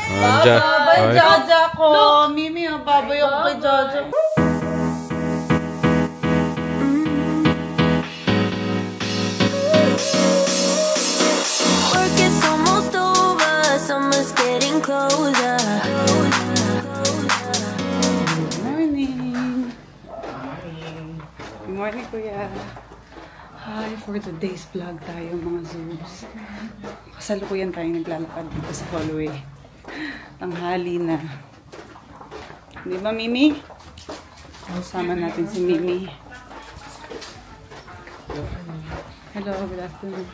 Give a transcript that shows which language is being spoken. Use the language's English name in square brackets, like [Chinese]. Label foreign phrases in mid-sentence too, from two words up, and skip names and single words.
[Filipino] Babay, Jaja ko. Mimi, babay ako kay Jaja. [English] Work is almost over, summer's getting closer. Good morning. Good morning, Kuya. Hi, for today's vlog [Filipino] tayo mga [English] Zoobs. [Filipino] Kasalukuyan tayo naglalakad dito sa hallway. Tanghali na. Di ba, Mimi? Kasama natin si Mimi. [English] Hello, good afternoon.